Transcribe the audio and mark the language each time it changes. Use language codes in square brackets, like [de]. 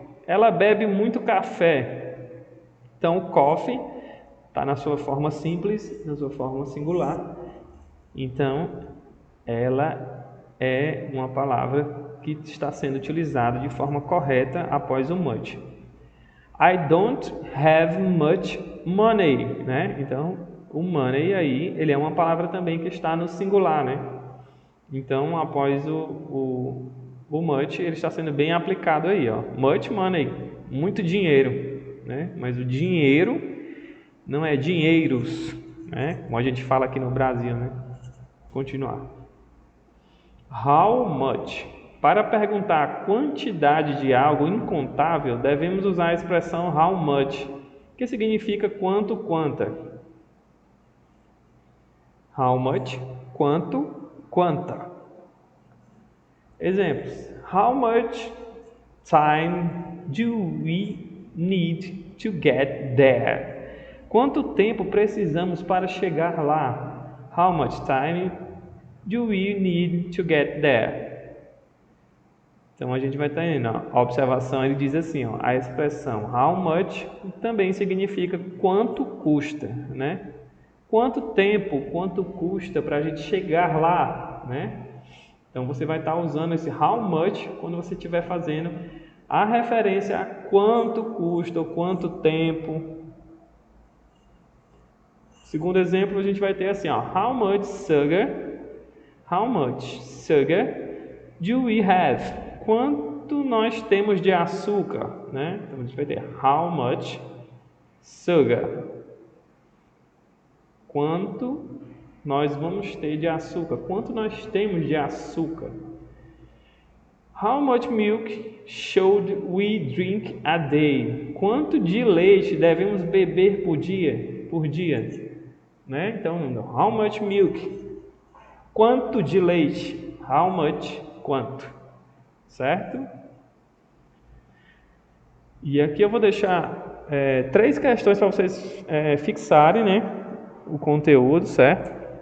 [pt] Ela bebe muito café. Então, coffee está na sua forma simples, na sua forma singular. Então, ela é uma palavra que está sendo utilizada de forma correta após o much. [en] I don't have much money, né? [pt] Então, o money aí, ele é uma palavra também que está no singular, né? Então, após o much, ele está sendo bem aplicado aí, ó. Much money, muito dinheiro, né? Mas o dinheiro não é dinheiros, né? Como a gente fala aqui no Brasil, né? Continuar. How much? Para perguntar a quantidade de algo incontável, devemos usar a expressão how much, que significa quanto, quanta. How much? Quanto, quanta. Exemplos. [en] How much time do we need to get there? [pt] Quanto tempo precisamos para chegar lá? [en] How much time do we need to get there? [pt] Então a gente vai estar indo, ó, a observação ele diz assim, ó, a expressão how much também significa quanto custa, né? Quanto tempo, quanto custa para a gente chegar lá, né? Então você vai estar usando esse how much quando você estiver fazendo a referência a quanto custa ou quanto tempo. Segundo exemplo, a gente vai ter assim, ó, how much sugar do we have? Quanto nós temos de açúcar, né? Então a gente vai ter how much sugar. Quanto nós vamos ter de açúcar? Quanto nós temos de açúcar? [en] How much milk should we drink a day? [pt] Quanto de leite devemos beber por dia? Né? Então, how much milk? Quanto de leite? How much? Quanto? Certo? E aqui eu vou deixar 3 questões para vocês fixarem, né, o conteúdo, certo?